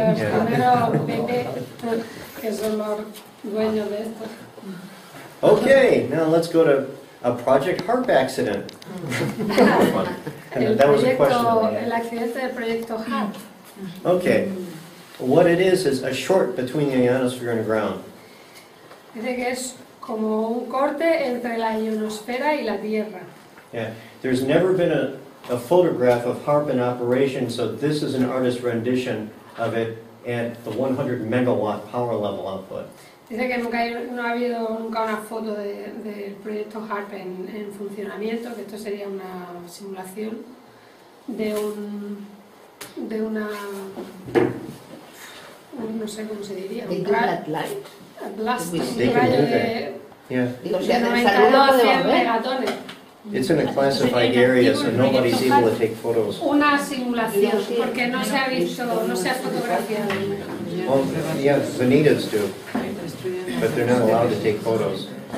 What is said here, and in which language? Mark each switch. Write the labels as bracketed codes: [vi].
[es] los primeros BP, que son los dueños de esto. [en] Okay, now let's go to a Project HARP accident. That was a question. [es] El accidente del proyecto HARP. [en] Okay, what it is a short between the ionosphere and ground. [es] Dice que es como un corte entre la ionosfera y la Tierra. [en] Yeah, there's never been a photograph of HARP in operation, so this is an artist's rendition of it at the 100 megawatt power level output. [es] Dice que no ha habido nunca una foto del proyecto HARP en funcionamiento, que esto sería una simulación de una no sé cómo se diría, un blast, un rayo de 92 a 100 megatones. [en] It's in a classified area, so nobody's able to take photos. [es] Una simulación, porque no se ha visto, no se ha fotografiado. [en] Well, yeah, the natives do, but they're not allowed to take photos.